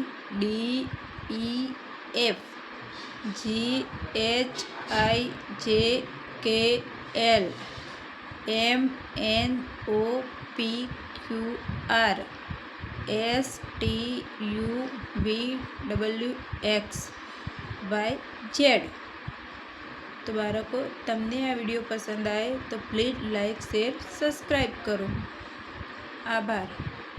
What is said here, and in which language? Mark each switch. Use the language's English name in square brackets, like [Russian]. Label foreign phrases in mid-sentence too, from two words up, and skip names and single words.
[English] D E F G H I J K L M N O P Q R S T U V W X Y Z. [Gujarati] તો બાળકો, તમને આ વિડીયો પસંદ આવે તો [English] please like, share, subscribe [Gujarati] કરો. આભાર.